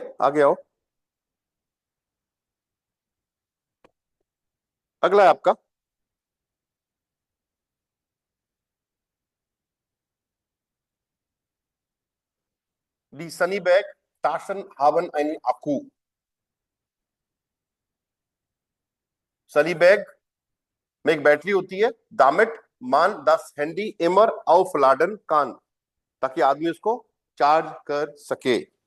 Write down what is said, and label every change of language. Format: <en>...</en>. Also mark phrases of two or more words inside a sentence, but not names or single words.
<hi>आगे आओ, अगला है आपका</hi> <de>die Sunnybag Taschen haben einen Akku,</de> <hi>सनी बैग में एक बैटरी होती है।</hi> <de>damit man das Handy immer aufladen kann,</de> <hi>ताकि आदमी उसको चार्ज कर सके।</hi>